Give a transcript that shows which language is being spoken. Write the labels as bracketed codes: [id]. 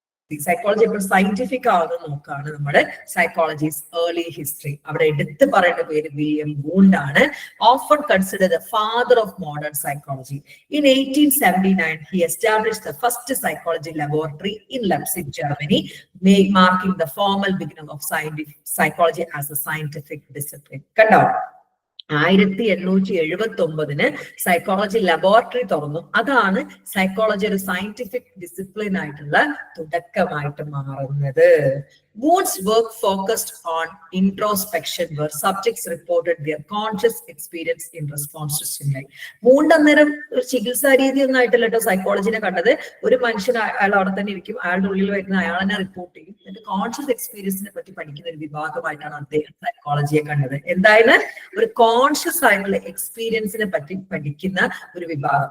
[ml] Psychology ഇപ്പോൾ scientific ആവുന്ന നോക്കാണ് നമ്മുടെ സൈക്കോളജീസ് ഏർലി ഹിസ്റ്ററി. അവിടെ എടുത്തു പറയേണ്ട പേര് വില്യം വൂണ്ട് ആണ്. [en] Often consider the father of modern psychology. In 1879 he established the first psychology laboratory in Leipzig, Germany, marking the formal beginning of psychology as a scientific discipline. [ml] കണ്ടോ, 1879 psychology laboratory തുറന്നു. അതാണ് psychology ഒരു scientific discipline ആയിട്ടുള്ള തുടക്കമായിട്ട് മാറുന്നത്. [en] Wundt's work focused on introspection, where subjects reported their conscious experience in response to stimuli. [ml] Wundt അന്നേരം ചികിത്സാ രീതി ഒന്നായിട്ടല്ല കേട്ടോ സൈക്കോളജിനെ കണ്ടത്. ഒരു മനുഷ്യൻ അയാൾ അവിടെ തന്നെ ഇരിക്കും, അയാളുടെ ഉള്ളിൽ വരുന്ന അയാളെന്നെ റിപ്പോർട്ട് ചെയ്യും, എന്നിട്ട് കോൺഷ്യസ് എക്സ്പീരിയൻസിനെ പറ്റി പഠിക്കുന്ന ഒരു വിഭാഗമായിട്ടാണ് അദ്ദേഹം സൈക്കോളജിയെ കണ്ടത്. എന്തായാലും ഒരു കോൺഷ്യസ് ആയിട്ടുള്ള എക്സ്പീരിയൻസിനെ പറ്റി പഠിക്കുന്ന ഒരു വിഭാഗം.